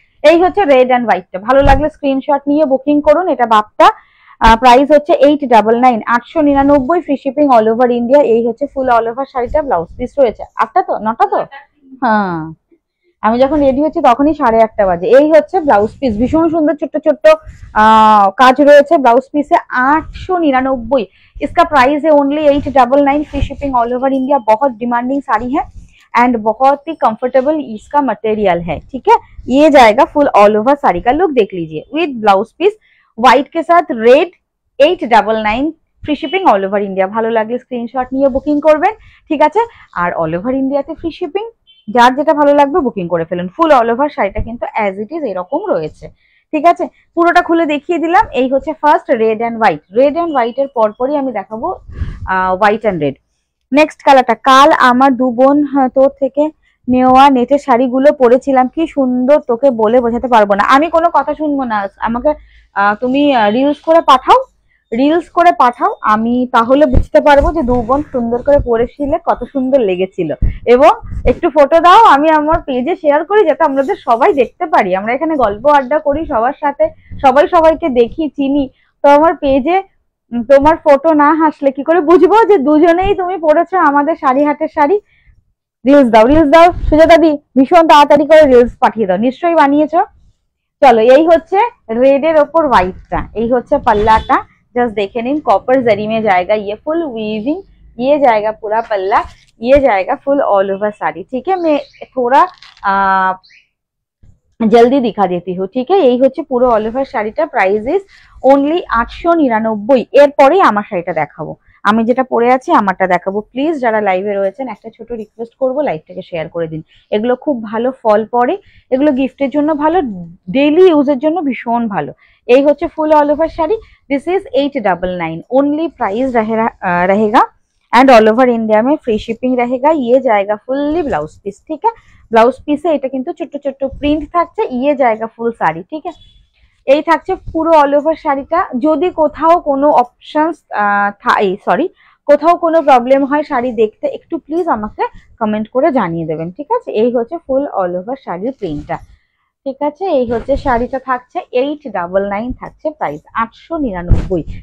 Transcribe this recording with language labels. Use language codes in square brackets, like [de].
[bn] এই হচ্ছে red and হোয়াইটটা, ভালো লাগলে স্ক্রিনশট নিয়ে বুকিং করুন। এটা বাপ্তা, প্রাইস হচ্ছে 899, 899, free shipping all over India. এই হচ্ছে ফুল অল ওভার শাড়িটা, ব্লাউজ পিস রয়েছে। 8টা তো, 9টা তো, হ্যাঁ আমি যখন রেডি হচ্ছি তখনই 8:30 বাজে। এই হচ্ছে ব্লাউজ পিস, ভীষণ সুন্দর ছোট্ট ছোট্ট কাজ রয়েছে ব্লাউজ पिसे। [hi] 899, इसका प्राइस है only 899, free shipping all over India. बहुत डिमांडिंग साड़ी है एंड बहुत ही कंफर्टेबल इसका मटेरियल है, ठीक है? ये जाएगा फुल ऑल ओवर साड़ी का लुक, देख लीजिए, विद ब्लाउज पीस व्हाइट के साथ red. 899, free shipping all over India. [bn] ভালো লাগলে স্ক্রিনশট নিয়ে বুকিং করবেন, ঠিক আছে? আর অল ওভার ইন্ডিয়াতে ফ্রি শিপিং, যার যেটা ভালো লাগবে বুকিং করে ফেলুন। ফুল অল ওভার শাড়িটা কিন্তু অ্যাজ ইট ইজ এরকম রয়েছে, ঠিক আছে? পুরোটা খুলে দেখিয়ে দিলাম। এই হচ্ছে first red and white. Red and হোয়াইটের পরপরই আমি দেখাবো হোয়াইট অ্যান্ড রেড। নেক্সট কালারটা, কাল আমার দু বোন তোর থেকে নেওয়া নেটের শাড়িগুলো পরেছিলাম, কি সুন্দর তোকে বলে বোঝাতে পারবো না। আমি কোনো কথা শুনবো না, আমাকে তুমি রিলস করে পাঠাও, রিলস করে পাঠাও, আমি তাহলে বুঝতে পারবো যে দু বোন সুন্দর করে পরেছিলে, কত সুন্দর লেগেছিল। এবং একটু ফটো দাও, আমি আমার পেজে শেয়ার করি যাতে আমাদের সবাই দেখতে পারি। আমরা এখানে গল্প আড্ডা করি সবার সাথে, সবাই সবাইকে দেখি চিনি, তো আমার পেজে তোমার ফটো না হাসলে কি করে বুঝবো যে দুজনেই তুমি পরেছো আমাদের শাড়ি হাটের শাড়ি। রিলস দাও, রিলস দাও সুজাতা দি, ভীষণ তাড়াতাড়ি করে রিলস পাঠিয়ে দাও, নিশ্চয়ই বানিয়েছো। চলো, এই হচ্ছে রেড এর ওপর হোয়াইটটা, এই হচ্ছে পাল্লাটা, [hi] जस्ट देखे नहीं कॉपर जरी में जाएगा, ये फुल वीविंग, ये जाएगा पूरा पल्ला, ये जाएगा फुल ऑल ओवर साड़ी। ठीक है, मैं थोड़ा जल्दी दिखा देती हूँ। ठीक है, यही [bn] হচ্ছে পুরো অল ওভার শাড়িটা, প্রাইস ইজ অনলি 899। এরপরেই আমার শাড়িটা দেখাবো, আমি যেটা পরে আছি আমারটা দেখাবো। প্লিজ যারা লাইভে রয়েছেন একটা ছোট রিকোয়েস্ট করবো, লাইভটাকে শেয়ার করে দিন। এগুলো খুব ভালো ফল পড়ে, এগুলো গিফটের জন্য ভালো, ডেইলি ইউজের জন্য ভীষণ ভালো। এই হচ্ছে ফুল all over sari, [hi] this is 899 only, price रहेगा एंड ऑल ओवर इंडिया में फ्री शिपिंग रहेगा। ये जाएगा फुल्ली ब्लाउज पीस। ठीक है, ब्लाउज पीसे [bn] এটা কিন্তু ছোট ছোট প্রিন্ট থাকছে, [hi] ये जाएगा [bn] ফুল শাড়ি। ঠিক আছে, এই থাকছে পুরো অল ওভার শাড়িটা। যদি কোথাও কোনো অপশনস সরি কোথাও কোনো প্রবলেম হয় শাড়ি দেখতে, একটু প্লিজ আমাকে কমেন্ট করে জানিয়ে দেবেন। ঠিক আছে, এই হচ্ছে ফুল অল ওভার শাড়ির প্রিন্টটা। ঠিক আছে, এই হচ্ছে শাড়িটা থাকছে 899 থাকছে প্রাইস 899।